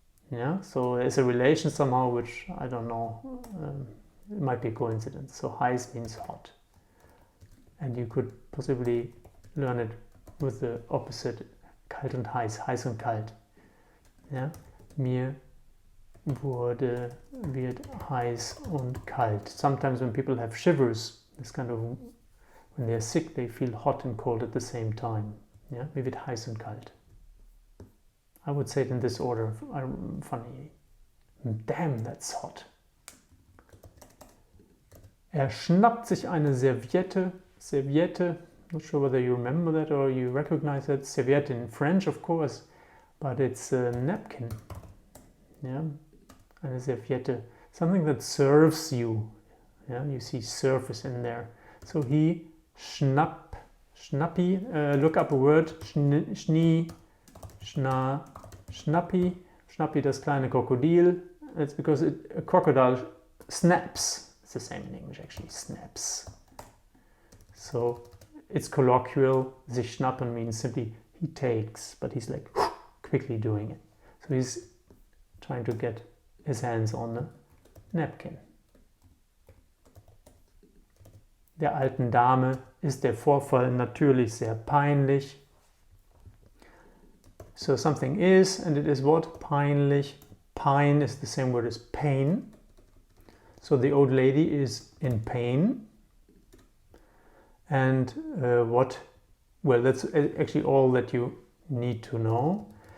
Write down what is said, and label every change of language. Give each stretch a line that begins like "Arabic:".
English: Yeah, so there's a relation somehow which I don't know. It might be a coincidence. So heiß means hot, and you could possibly learn it with the opposite,
German: kalt und heiß und kalt. Yeah, mir wird heiß und kalt.
English: Sometimes when people have shivers, this kind of, when they're sick, they feel hot and cold at the same time.
German: Yeah, mir wird heiß und kalt.
English: I would say it in this order. Funny. Damn, that's hot.
German: Schnappt sich eine Serviette.
English: Not sure whether you remember that or you recognize that. Serviette in French, of course, but it's a napkin. Yeah. Eine Serviette, something that serves you. Yeah, you see surface in there. So he schnappt Schnappi. Look up a word. Schnie, schna, schnappi.
German: Schnappi, das kleine Krokodil.
English: It's because a crocodile snaps. It's the same in English actually, snaps. So it's colloquial. Sich schnappen means simply he takes, but he's like quickly doing it. So he's trying to get his hands on the napkin.
German: Der alten Dame ist der Vorfall natürlich sehr peinlich.
English: So something is, and it is what? Peinlich. Pine is the same word as pain. So the old lady is in pain. And what? Well, that's actually all that you need to know.